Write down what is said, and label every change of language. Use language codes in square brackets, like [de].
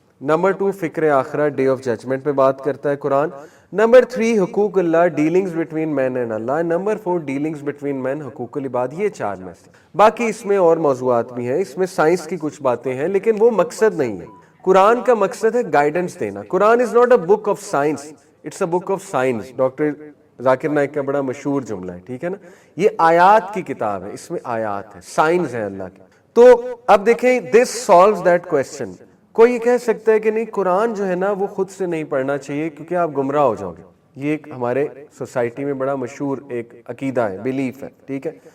[ur] Number 2 فکر آخرت، day of judgment پہ بات کرتا ہے قرآن. نمبر 3 حقوق اللہ، [en] Dealings between man and اللہ. [ur] Number 4 [en] dealings between man, [ur] حقوق العباد. یہ 4 میسج. باقی اس میں اور موضوعات بھی ہیں، اس میں سائنس کی کچھ باتیں ہیں، لیکن وہ مقصد نہیں ہے. قرآن کا مقصد ہے گائیڈنس دینا. [en] قرآن is not a book of science, it's a book of science. [ur] Doctor Zakir Naik کا بڑا مشہور جملہ ہے، ٹھیک ہے نا. یہ آیات کی کتاب ہے، اس میں آیات ہے، سائنس ہے اللہ کی. تو اب دیکھیں [en] This solves that question. [ur] کوئی یہ کہہ سکتا ہے کہ نہیں قرآن جو ہے نا وہ خود سے نہیں پڑھنا چاہیے کیونکہ آپ گمراہ ہو جاؤ گے. یہ ایک ہمارے سوسائٹی میں بڑا مشہور ایک عقیدہ ہے، بلیف ہے، ٹھیک ہے.